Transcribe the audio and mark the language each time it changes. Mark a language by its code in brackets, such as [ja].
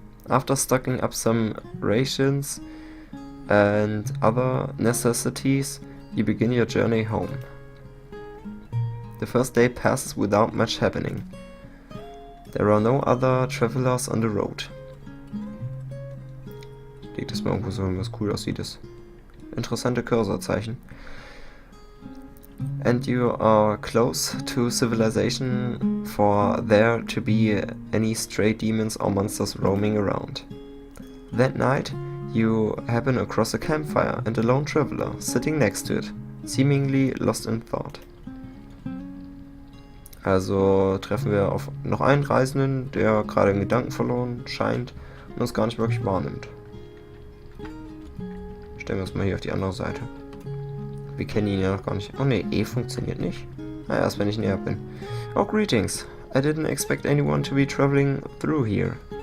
[en] After stocking up some rations and other necessities, you begin your journey home. The first day passes without much happening. There are no other travelers on the road. [de] Liegt das mal irgendwo so, was cool aussieht, das interessante Cursorzeichen. [en] And you are close to civilization for there to be any stray demons or monsters roaming around. That night, you happen across a campfire and a lone traveler sitting next to it, seemingly lost in thought. [de] Also treffen wir auf noch einen Reisenden, der gerade in Gedanken verloren scheint und uns gar nicht wirklich wahrnimmt. Stellen wir uns mal hier auf die andere Seite. Wir kennen ihn ja noch gar nicht. Oh ne, E funktioniert nicht. Na, erst wenn ich näher bin. [en] Oh, greetings. I didn't expect anyone to be traveling through here.